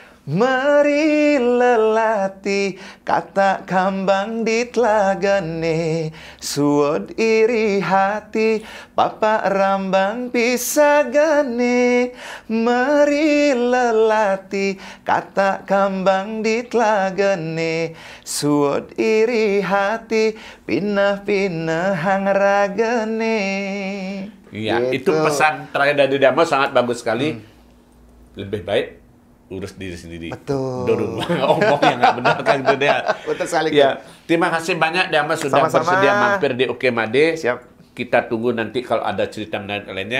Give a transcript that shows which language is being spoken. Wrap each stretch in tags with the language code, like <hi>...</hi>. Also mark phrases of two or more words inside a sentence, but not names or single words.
<ban>Mari lelati kata Kambang di Telagane, suod iri hati Papa Rambang Pisagane. Mari lelati kata Kambang di Telagane, suod iri hati pinah-pinah hang ragane.</ban> <id>Iya, gitu. itu pesan terakhir dari Deama sangat bagus sekali. Lebih baik urus diri sendiri. Betul. Dorong omong yang nggak benar kan gitu deh. Betul sekali. Ya, terima kasih banyak Deama sudah bersedia mampir di Oke Made. Siap. Kita tunggu nanti kalau ada cerita menarik lainnya,</id>